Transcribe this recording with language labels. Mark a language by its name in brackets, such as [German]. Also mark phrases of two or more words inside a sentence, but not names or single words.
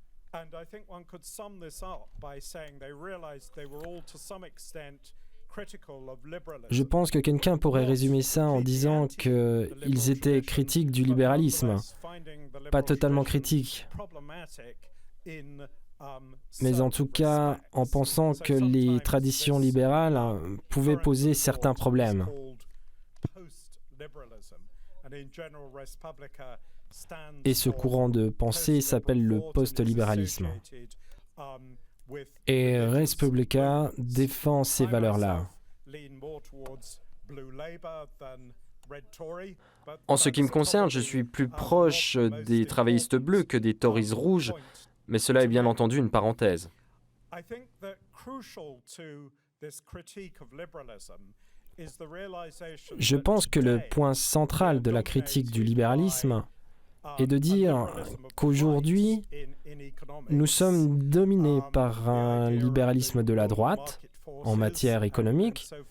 [French] Je pense que quelqu'un pourrait résumer ça en disant qu'ils étaient critiques du libéralisme, pas totalement critiques, mais en tout cas en pensant que les traditions libérales pouvaient poser certains problèmes. Et ce courant de pensée s'appelle le post-libéralisme. Et Res Publica défend ces valeurs-là. En ce qui me concerne, je suis plus proche des travaillistes bleus que des Tories rouges, mais cela est bien entendu une parenthèse. Je pense que le point central de la critique du libéralisme est de dire qu'aujourd'hui, nous sommes dominés par un libéralisme de la droite en matière économique,